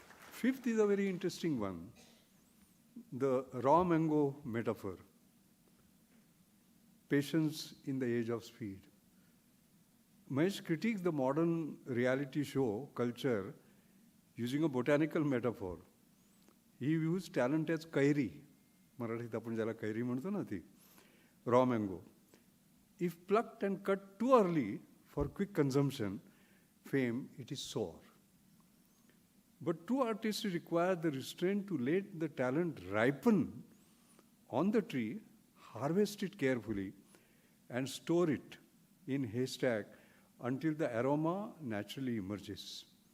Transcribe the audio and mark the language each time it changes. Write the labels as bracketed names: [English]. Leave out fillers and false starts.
[English] Fifth is a very interesting one, the raw mango metaphor, patience in the age of speed. Mahesh critiques the modern reality show culture using a botanical metaphor. He views talent as kairi. [Marathi] मराठीत आपण ज्याला कैरी म्हणतो ना ती, raw mango. [English] If plucked and cut too early for quick consumption, fame, it is sour. But true artists require the restraint to let the talent ripen on the tree, harvest it carefully, and store it in haystack until the aroma naturally emerges.